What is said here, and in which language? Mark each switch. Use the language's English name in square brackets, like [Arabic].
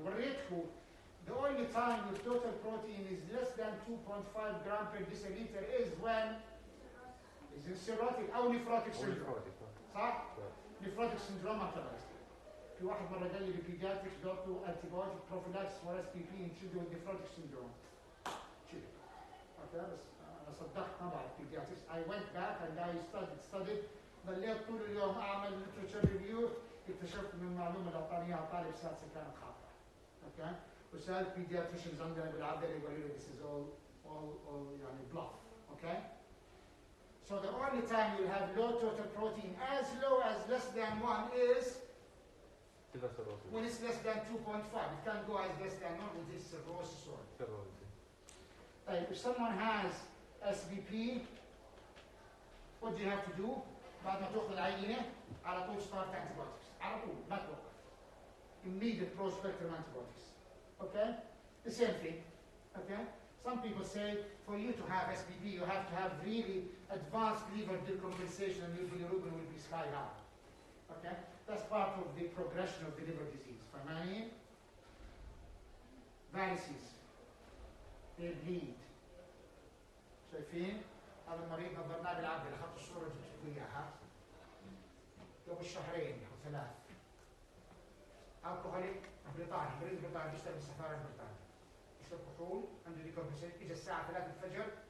[English] The only time your total protein is less than 2.5 gram per deciliter is when is in cirrhotic or nephrotic syndrome. [Arabic] صح؟ [English] Nephrotic syndrome [Arabic] اعتبرت. في واحد مرة قال لي بالبيدياتريك دوتو [English] antibiotic prophylaxis for SBP in children with nephrotic syndrome. [Arabic] شيء. Okay, بس أنا صدقت ما بعرف pediatrics. [English] I went back and I studied. [Arabic] ضليت طول اليوم أعمل literature review. اكتشفت من المعلومة اللي أعطاني إياها طالب سادسة كانت خاطئة. [English] Okay. [Arabic] وسألت pediatricians عندنا بالعادة يقولوا لي [English] this is all [Arabic] يعني bluff. [English] Okay. So the only time you'll have low total protein as low as less than 1 is when it's less than 2.5. It can't go as less than 1 with this cirrhosis or. If someone has SBP, what do you have to do? [Arabic] بعد ما تأخذ العينة على طول [English] start antibiotics. [Arabic] على طول ما توقف. [English] Immediate pro-spectrum antibiotics. Okay? The same thing. Okay? Some people say for you to have SBP, you have to have really advanced liver decompensation and your bilirubin will be sky high. Okay? That's part of the progression of the liver disease. [Arabic] فاهماني؟ [English] Variceal. They bleed. [Arabic] شايفين؟ هذا المريض نظرناه بالعافية، أخذت الصورة جبت لكم إياها. قبل شهرين أو 3. alcoholic بريطاني، مريض بريطاني بيشتغل بالسفارة البريطانية. يشرب كحول، عنده ديكومبنسيشن، إجا الساعة 3 الفجر.